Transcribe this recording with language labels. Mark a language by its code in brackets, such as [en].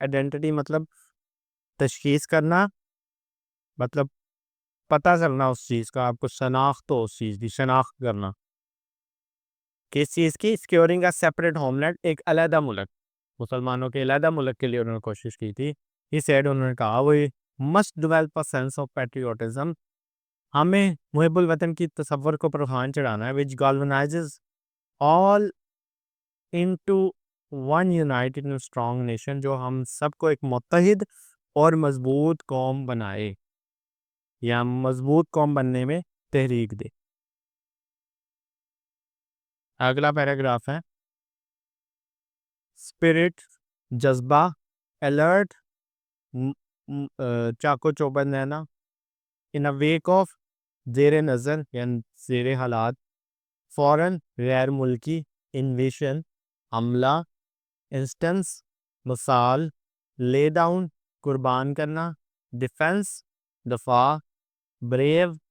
[ur] Identity مطلب تشخیص کرنا، مطلب پتہ کرنا اس چیز کا، آپ کو شناخت ہو اس چیز کی، شناخت کرنا. کس چیز کی؟ [en] securing a separate homeland, [ur] ایک علیحدہ ملک. مسلمانوں کے علیحدہ ملک کے لیے انہوں نے کوشش کی تھی. انہوں نے کہا وہ [en] must develop a sense of patriotism. [ur] ہمیں محب الوطن کی تصور کو پروان چڑھانا ہے. [en] which galvanizes all into one united and strong nation. [ur] جو ہم سب کو ایک متحد اور مضبوط قوم بنائے یا مضبوط قوم بننے میں تحریک دے. اگلا پیراگراف ہے اسپرٹ، جذبہ، الرٹ، چاقو چوبند رہنا، ان ویک آف، زیر نظر یعنی زیر حالات، فوراً، غیر ملکی، انویشن، حملہ، انسٹنس، مثال، لے ڈاؤن، قربان کرنا، ڈیفنس، دفاع، بریو.